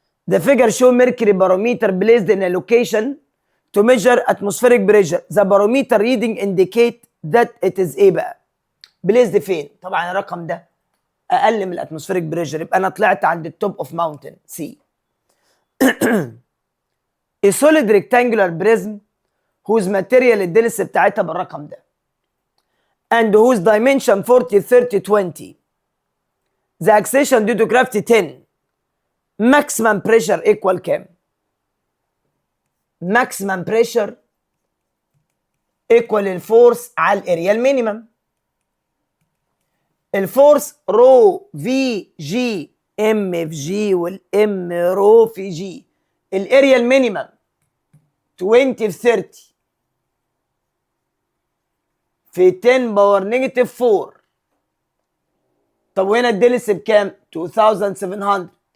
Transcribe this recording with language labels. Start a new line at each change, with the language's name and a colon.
English: The figure show mercury barometer placed in a location to measure atmospheric pressure. The barometer reading indicate that it is
Arabic: ايه بقى؟
English: placed
Arabic: فين؟ طبعا الرقم ده اقل من الاتموسفيريك بريشر، يبقى انا طلعت عند التوب اوف ماونتن سي.
English: A solid rectangular prism whose material
Arabic: الدنس بتاعتها بالرقم ده
English: and whose dimension 40 30 20 the acceleration due to gravity 10 maximum pressure equal
Arabic: كام؟
English: maximum pressure equal
Arabic: الفورس على الاريا المينيمم. الفورس رو في جي ام في جي والام رو في جي. الاريا المينيمم 20 في 30 في 10 باور نيجاتيف 4. طب وهنا الدنس بكام؟ 2700.